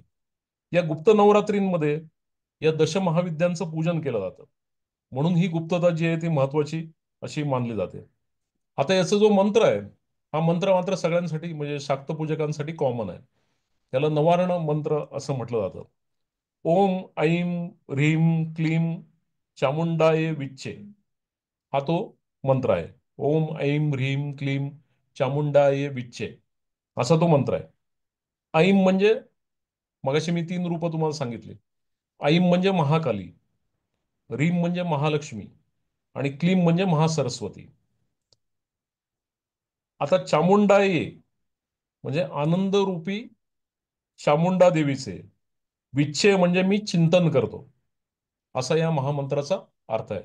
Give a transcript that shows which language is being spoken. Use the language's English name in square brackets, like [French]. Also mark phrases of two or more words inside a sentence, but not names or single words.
[Marathi] या गुप्त नवरात्रींमध्ये या दशमहाविद्यांचं पूजन केलं जातं म्हणून ही गुप्तता जी आहे ती महत्वाची अशी मानली जाते. आता याचा जो मंत्र आहे हा मंत्र मात्र सगळ्यांसाठी म्हणजे शाक्त पूजकांसाठी कॉमन आहे. त्याला नवारण मंत्र असं म्हटलं जातं. [Sanskrit] ओम ऐम ह्रीम क्लीम चामुंडाय विच्चे [Marathi] हा तो मंत्र आहे. [Sanskrit] ओम ऐम ह्रीम क्लीम चामुंडाय विच्चे. [Marathi] असा तो मंत्र आहे. ऐम म्हणजे, मगाशी मी 3 रूपं तुम्हाला सांगितली. ऐम म्हणजे महाकाली, रीम म्हणजे महालक्ष्मी, आणि क्लीम म्हणजे महासरस्वती. आता चामुंडा ये म्हणजे आनंद रूपी चामुंडा देवीचे विच्छे म्हणजे मी चिंतन करतो, असा या महामंत्राचा अर्थ आहे.